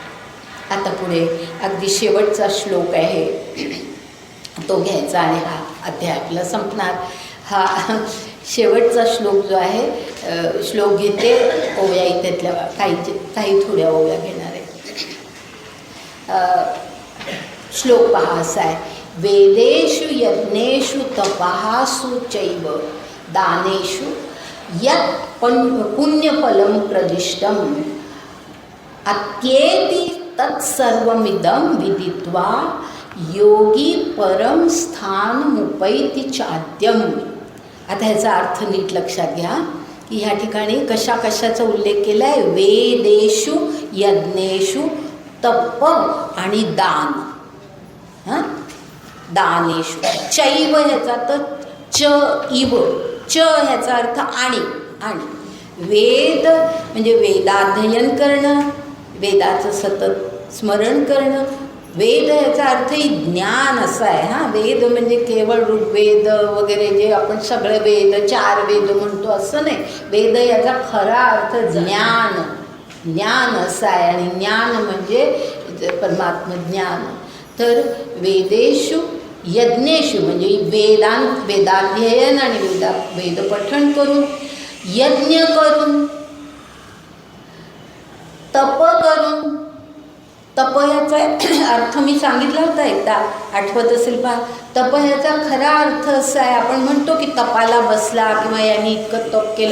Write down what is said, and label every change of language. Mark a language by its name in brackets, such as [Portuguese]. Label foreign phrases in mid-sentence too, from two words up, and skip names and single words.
[Marathi] आता पुढे अगदी शेवटचा श्लोक आहे तो घ्यायचा आणि हा अध्याय आपला संपणार. हा शेवटचा श्लोक जो आहे, श्लोक घेते ओव्या इथल्या काही थोड्या ओव्या घेणार आहे. श्लोक पहा असा आहे, [Sanskrit] वेदेषु यज्ञेषु तपःसु चैव दानेषु यत् पुण्यफलं प्रदिष्टम् अत्येति तत्सर्वमिदं विदित्वा योगी परम स्थानमुपैति चाद्यम. [Marathi] आता ह्याचा अर्थ नीट लक्षात घ्या की ह्या ठिकाणी कशाचा उल्लेख केला आहे. [Sanskrit] वेदेषु यज्ञेषु तप [Marathi] आणि दान. [Sanskrit] दानेषु चैव [Marathi] ह्याचा तर च इव च ह्याचा अर्थ आणि वेद म्हणजे वेदाध्ययन करणं, वेदाचं सतत स्मरण करणं. वेद याचा अर्थही ज्ञान असा आहे. वेद म्हणजे केवळ ऋग्वेद वगैरे जे आपण सगळे वेद 4 वेद म्हणतो असं नाही. वेद याचा खरा अर्थ ज्ञान असा आहे आणि ज्ञान म्हणजे परमात्म ज्ञान. तर [Sanskrit] वेदेषु यज्ञेषु [Marathi] म्हणजे वेदाध्ययन आणि वेदपठण करून, यज्ञ करून, तप करून. तप ह्याचा अर्थ मी सांगितला होता एकदा, आठवत असेल पहा. तप ह्याचा खरा अर्थ असा आहे, आपण म्हणतो की तपाला बसला किंवा यांनी इतकं तप केलं.